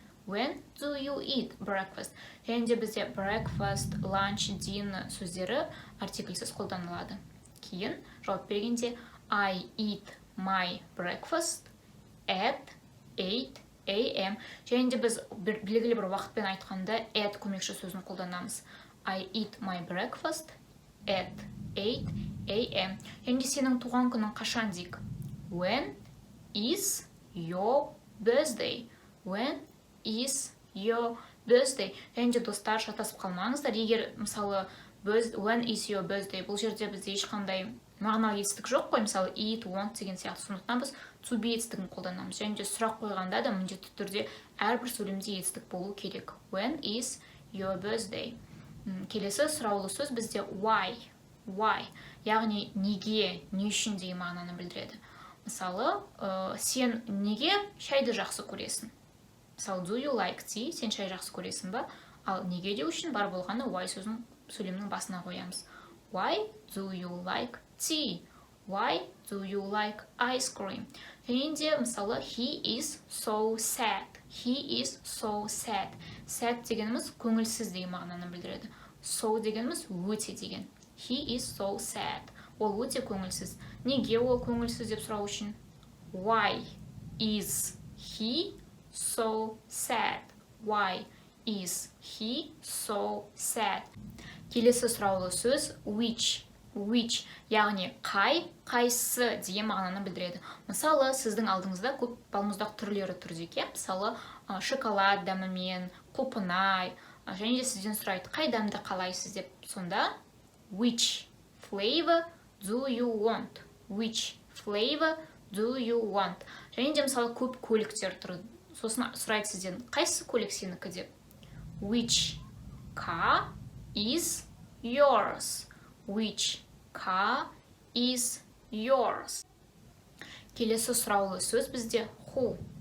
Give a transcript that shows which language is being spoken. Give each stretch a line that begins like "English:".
English: When do you eat breakfast?
Kazakh: Және де бізде breakfast, lunch, dinner сөздері артикльсіз қолданылады. Кейін жауап бергенде
English: I eat my breakfast at 8 a.m.
Kazakh: Және де біз белгілі бір уақытпен айтқанда at көмекші сөзін қолданамыз.
English: I eat my breakfast at 8 a.m.
Kazakh: Және де сенің туған күнің қашан дейік?
English: When is your birthday? When is your birthday?
Kazakh: Және де достар шатасып қалмаңыздар. Егер мысалы
English: when is your birthday?
Kazakh: Бұл жерде бізде ешқандай мағыналы етістік жоқ қой. Мысалы eat, want деген сияқты. Сондықтан біз to be етістігін қолданамыз. Және де сұрақ қойғанда да міндетті түрде әрбір сөйлемде етістік болу керек.
English: When is your birthday?
Kazakh: Келесі сұраулы сөз бізде why, яғни неге, не үшін деген мағынаны білдіреді. Мысалы, сен неге шайды жақсы көресің?
English: Мысалы, do you like tea?
Kazakh: Сен шай жақсы көресің ба? Ал неге де үшін бар болғаны why сөзін сөйлемнің басына қоямыз.
English: Why do you like tea? Why do you like ice cream?
Kazakh: Және де мысалы
English: he is so sad. He is so sad.
Kazakh: Sad дегеніміз көңілсіз деген мағынаны білдіреді. So дегеніміз өте деген.
English: He is so sad.
Kazakh: Ол өте көңілсіз. Неге ол көңілсіз деп сұрау үшін?
English: Why is he so sad? Why is he so sad?
Kazakh: Келесі сұраулы сөз which. Which, яғни қайсы деген мағынаны білдіреді. Мысалы, сіздің алдыңызда көп балмұздақ түрлері тұр екен. Мысалы, шоколад дәмімен, құлпынай, және де сізден сұрайды, қай дәмді қалайсыз деп.
English: Сонда which flavor do you want? Which flavor do you want?
Kazakh: Және де мысалы көп көліктер тұр. Сосын сұрайды сізден, қайсы көлік сенікі деп.
English: Which car is yours? Which car is yours?
Kazakh: Келесі сұраулы сөз бізде who.